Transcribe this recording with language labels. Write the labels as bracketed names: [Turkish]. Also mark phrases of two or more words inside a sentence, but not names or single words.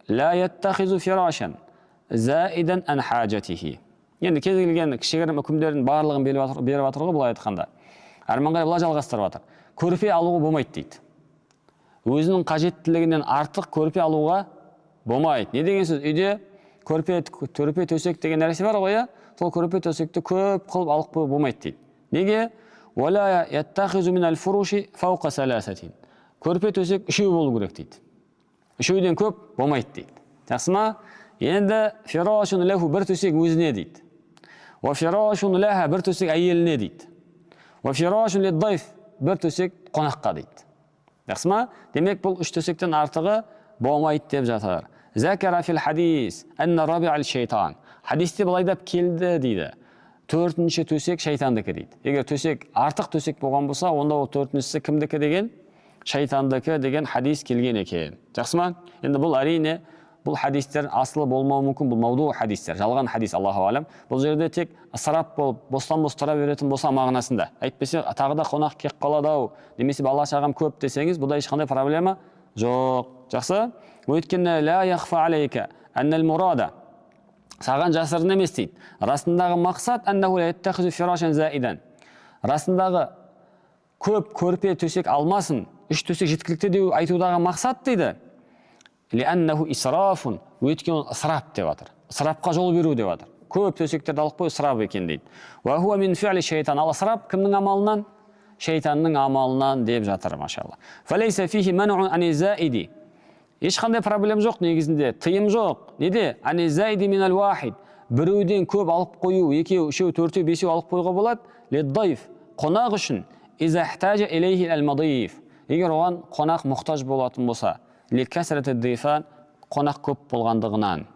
[Arabic] لا يتخذ فراشا زائدا عن حاجته. [Kazakh] Енді кез келген кішігірім үкімдердің барлығын беріп жатыр ғой, былай айтқанда. Әрмен қарай былай жалғастырып жатыр. Көрпе алуға болмайды дейді. Өзінің қажеттілігінен артық көрпе алуға болмайды. Не деген сөз? Үйде көрпе төсек деген нәрсе бар ғой, сол көрпе төсекті көп қылып алып қойып болмайды дейді. Неге? [Arabic] ولا يتخذ من الفروش فوق ثلاثة. [Kazakh] Көрпе төсек үшеу болу керек дейді. Үшеуден көп болмайды дейді. Жақсы ма? Енді [Arabic] فراش له [Kazakh] бір төсек өзіне дейді. [Arabic] وفراش لها [Kazakh] бір төсек әйеліне дейді. [Arabic] وفراش للضيف [Kazakh] бір төсек қонаққа дейді. Жақсы ма? Демек бұл үш төсектен артығы болмайды деп жатыр. [Arabic] ذكر في الحديث أن الرابع للشيطان. [Kazakh] Хадисте былай деп келді дейді. Төртінші төсек шайтандікі дейді. Егер төсек артық төсек болған болса, онда ол төртіншісі кімдікі деген? Шайтандікі деген хадис келген екен. Жақсы ма? Енді бұл әрине бұл хадистер асылы болмауы мүмкін, бұл мауду хадистер, жалған хадис, [Arabic] الله أعلم. [Kazakh] Бұл жерде тек ысырап болып, бостан-бос тұра беретін болса мағынасында. Әйтпесе тағы да қонақ кеп қалады-ау, немесе бала шағам көп десеңіз, бұда ешқандай проблема жоқ. Жақсы? Өйткені [Arabic] لا يخفى عليك أن المراد. [Kazakh] Саған жасырын емес дейді. Расындағы мақсат [Arabic] أنه لا يتخذ فراشا زائدا. [Kazakh] Расындағы көп көрпе төсек алмасын, үш төсек жеткілікті деп айтудағы мақсат дейді. [Arabic] لأنه إسراف. [Kazakh] Өйткені ысырап деп жатыр. Ысырапқа жол беру деп жатыр. Көп төсектерді алып қой, ысырап екен дейді. [Arabic] وهو من فعل الشيطان. [Kazakh] Ал ысырап кімнің амалынан? Шайтанның амалынан деп жатыр, машалла. [Arabic] فليس فيه منع عن الزائد. [Kazakh] Ешқандай проблем жоқ негізінде, тыйым жоқ. Неде? [Arabic] عن الزائد من الواحد. [Kazakh] Біреуден көп алып қою, екеу, үшеу, төртеу, бесеу алып қойға болады. Лиддайф. Қонақ үшін. [Arabic] إذا احتاج إليه المضيف. [Kazakh] Егер оған қонақ мұқтаж болатын болса, [Arabic] لكثرة ضيفان, [Kazakh] қонақ көп болғандығынан.